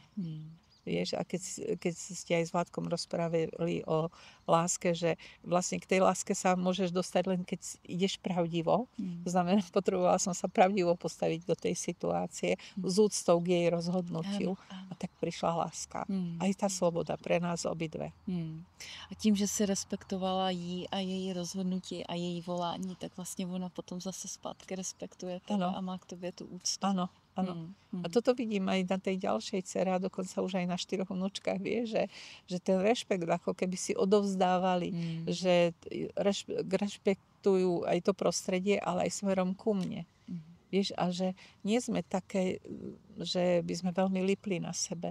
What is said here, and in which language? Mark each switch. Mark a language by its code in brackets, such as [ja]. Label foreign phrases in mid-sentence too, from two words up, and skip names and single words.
[sk] Vieš, a keď ste aj s Vládkom rozprávali o láske, že vlastne k tej láske sa môžeš dostať len keď ideš pravdivo. To znamená, potrebovala som sa pravdivo postaviť do tej situácie s úctou k jej rozhodnutiu. A tak prišla láska. Aj tá sloboda pre nás obidve. [cs] A tím, že si respektovala jí a její rozhodnutí a její volání, tak vlastně ona potom zase zpátky respektuje teba a má k tobě tu úctu. [sk] Áno. Áno. A toto vidím aj na tej ďalšej dcere a dokonca už aj na 4 vnúčkach, vieš, že ten rešpekt ako keby si odovzdávali, že rešpektujú aj to prostredie, ale aj smerom ku mne. Vieš, a že nie sme také, že by sme veľmi lipli na sebe.